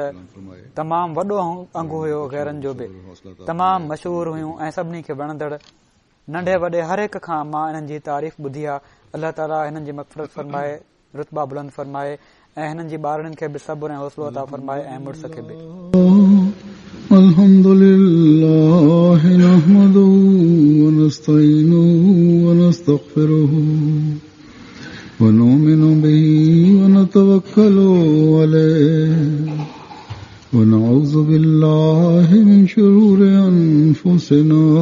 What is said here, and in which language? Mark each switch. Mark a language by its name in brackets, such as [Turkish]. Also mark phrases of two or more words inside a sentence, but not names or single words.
[Sindhi] तमामु वॾो अंग हुयो गैरनि जो बि। तमामु मशहूर हुयूं ऐं सभिनी खे वणंदड़। नंढे वॾे हर हिक खां मां हिननि जी तारीफ़ ॿुधी आहे। अल्लाह ताला हिननि जी मग़फ़िरत फरमाए, रुतबा बुलंद फरमाए ऐं हिननि जी ॿारनि खे बि सब्र ऐं हौसलो अता फरमाए ऐं मुड़ुस खे बि। [Arabic] الحمد لله نحمده ونستعينه ونستغفره ونؤمن به ونتوكل عليه ونعوذ بالله من شرور أنفسنا